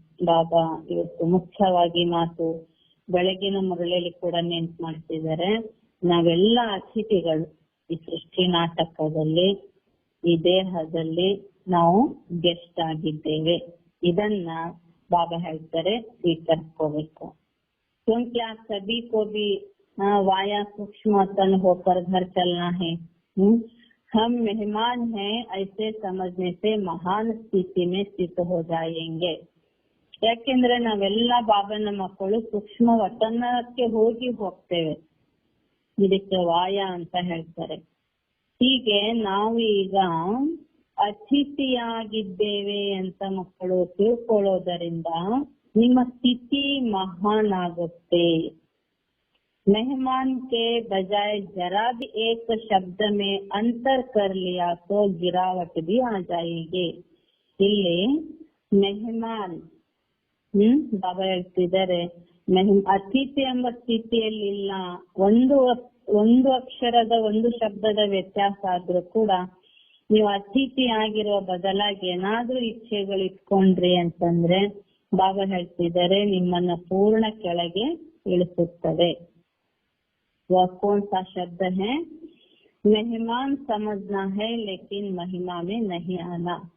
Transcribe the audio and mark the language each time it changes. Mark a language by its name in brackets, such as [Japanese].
[Kannada] ಬಾಬಾ ಇವತ್ತು ಮುಖ್ಯವಾಗಿ ಮಾತು ಬೆಳಗಿನ ಮುರಳಿಯಲ್ಲಿ ಕೂಡ ನೆನ್ಪು ಮಾಡ್ತಿದ್ದಾರೆ. ನಾವೆಲ್ಲ ಅತಿಥಿಗಳು ಈ ಸೃಷ್ಟಿ ನಾಟಕದಲ್ಲಿ, ಈ ದೇಹದಲ್ಲಿ ನಾವು ಗೆಸ್ಟ್ ಆಗಿದ್ದೇವೆ. ಇದನ್ನ ಬಾಬಾ ಹೇಳ್ತಾರೆ, ಸ್ವೀಕರಿಸ್ಕೋಬೇಕು. [Hindi] क्योंकि आप सभी को भी वाया सूक्ष्म तन होकर घर चलना है. हम मेहमान हैं ऐसे समझने से महान ಸ್ಥಿತಿ में ಸ್ಥಿತ हो जाएंगे. [Kannada] ಯಾಕೆಂದ್ರೆ ನಾವೆಲ್ಲ ಬಾಬನ ಮಕ್ಕಳು ಸೂಕ್ಷ್ಮ ವತನಕ್ಕೆ ಹೋಗ್ತೇವೆ. ಇದಕ್ಕೆ ವಾಯ ಅಂತ ಹೇಳ್ತಾರೆ. ಹೀಗೆ ನಾವು ಈಗ ಅತಿಥಿಯಾಗಿದ್ದೇವೆ ಅಂತ ಮಕ್ಕಳು ತಿಳ್ಕೊಳ್ಳೋದರಿಂದ ನಿಮ್ಮ ಸ್ಥಿತಿ ಮಹಾನ್ ಆಗುತ್ತೆ. [Hindi] मेहमान के बजाय जरा भी एक शब्द में अंतर कर लिया तो गिरावट भी आ जाएगी. [Kannada] ಇಲ್ಲಿ ಮೆಹಮಾನ್ ಬಾಬಾ ಹೇಳ್ತಿದ್ದಾರೆ, ಅತಿಥಿ ಎಂಬ ಸ್ಥಿತಿಯಲ್ಲಿ ಇಲ್ಲ. ಒಂದು ಅಕ್ಷರದ ಒಂದು ಶಬ್ದದ ವ್ಯತ್ಯಾಸ ಆದ್ರೂ ಕೂಡ ನೀವು ಅತಿಥಿ ಆಗಿರುವ ಬದಲಾಗಿ ಏನಾದ್ರೂ ಇಚ್ಛೆಗಳು ಇಟ್ಕೊಂಡ್ರಿ ಅಂತಂದ್ರೆ ಬಾಬಾ ಹೇಳ್ತಿದ್ದಾರೆ ನಿಮ್ಮನ್ನ ಪೂರ್ಣ ಕೆಳಗೆ ಇಳಿಸುತ್ತದೆ. [Hindi] वह कौन सा शब्द है? मेहमान समझना है लेकिन महिमा में नहीं आना.